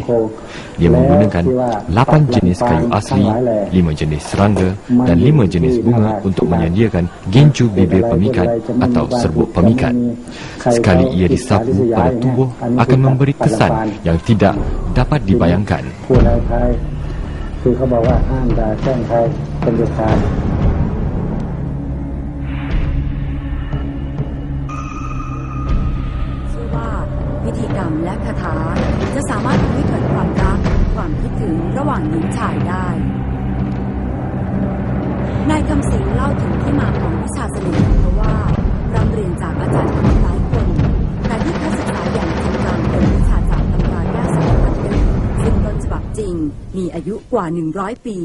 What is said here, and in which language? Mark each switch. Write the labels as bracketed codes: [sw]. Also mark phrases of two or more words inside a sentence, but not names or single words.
[ms] Dia menggunakan 8 jenis kayu asli, 5 jenis serangga dan 5 jenis bunga untuk menyediakan gencu bibir pemikat atau serbuk pemikat. Sekali ia disapu pada tubuh akan memberi kesan yang tidak dapat dibayangkan. [th] คือเขาบอกว่าห้ามด่าแช่งใครเป็นเด็ดขาด ชื่อว่าพิธีกรรมและคาถาจะสามารถทำให้เกิดความรักความคิดถึงระหว่างหญิงชายได้นายคำสิงห์เล่าถึงที่มาของวิชาเสน่ห์เพราะว่าร่ำเรียนจากอาจารย์หลายคนแต่ที่เขาศึกษาอย่างจริงจังเป็นวิชาจากตำราแก้สารพัดนึกซึ่งต้นฉบับจริงมีอายุกว่า100 ปี